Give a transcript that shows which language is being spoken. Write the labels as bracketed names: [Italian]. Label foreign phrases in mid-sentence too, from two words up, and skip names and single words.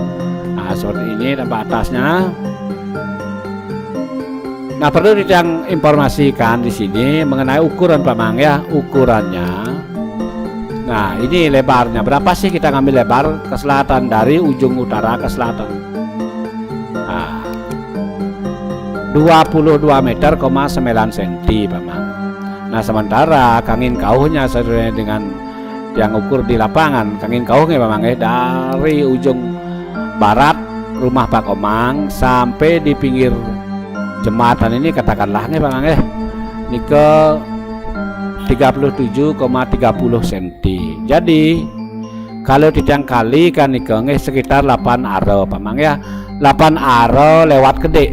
[Indonesian] Nah, seperti ini tampak atasnya. Nah, perlu yang informasikan di sini mengenai ukuran Pak Mang ya, ukurannya. Nah, ini lebarnya berapa sih, kita ngambil lebar ke selatan dari ujung utara ke selatan. Nah, 22 meter, 9 cm Pak Mang. Nah, sementara [Balinese] kangin kauhnya [Indonesian] sesuai dengan yang ukur di lapangan, [Balinese] kangin kauhnya [Indonesian] Pak Mang dari ujung barat rumah Pak Komang sampai di pinggir jembatan ini, katakanlah nih Pak Mang ini ke 37,30 cm. Jadi kalau kalikan nih sekitar 8 aro Pak Mang ya, 8 aro lewat gede.